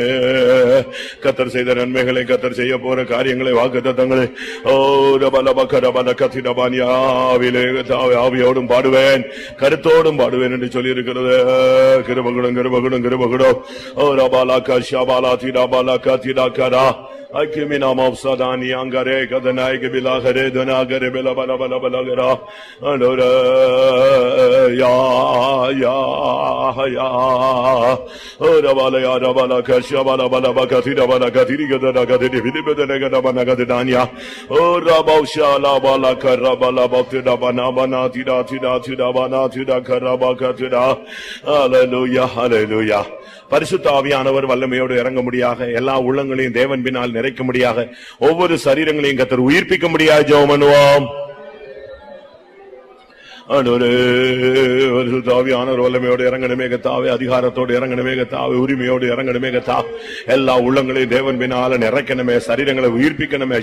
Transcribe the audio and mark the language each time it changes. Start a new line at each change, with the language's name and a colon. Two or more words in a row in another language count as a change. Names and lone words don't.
Tamil: கர்த்தர் செய்த நன்மைகளை, கர்த்தர் செய்ய போற காரியங்களை, வாக்குத்தத்தங்களை ஆவியோடும் பாடுவேன், கருத்தோடும் பாடுவேன் என்று சொல்லி இருக்கிறது. கிருபகுடம் கிருபகுடம் கிருபகுடம். ஓ ரபாலா கஷாபாலா திராபாலா கதிராகரா Akimina mavsadani angare kadana ikbila gare dana gare bela bala bala bala gara alora ya ora bala ya bala kasha bala bala bakatira bala katiri gadana gadini bidibedana gada bana gadania ora bausha la bala karabala baktida bana bana tida tida tida bana tida karaba katida hallelujah hallelujah. பரிசுத்த ஆவியானவர் வல்லமையோடு இறங்க முடியாக, எல்லா உள்ளங்களையும் தேவன் பின்னால் நிறைக்க முடியாக, ஒவ்வொரு சரீரங்களையும் கர்த்தர் உயிர்ப்பிக்க முடியாது. ஜெபம் பண்ணுவோம். பரிசுத்த ஆவியானவர் வல்லமையோடு இறங்கணுமே கர்த்தாவே, அதிகாரத்தோடு இறங்கணுமே கர்த்தாவே, உரிமையோடு இறங்கணுமே கர்த்தாவே, எல்லா உள்ளங்களையும் தேவன் பின்னால் நிறைக்கணுமே, சரீரங்களை உயிர்ப்பிக்கணுமே.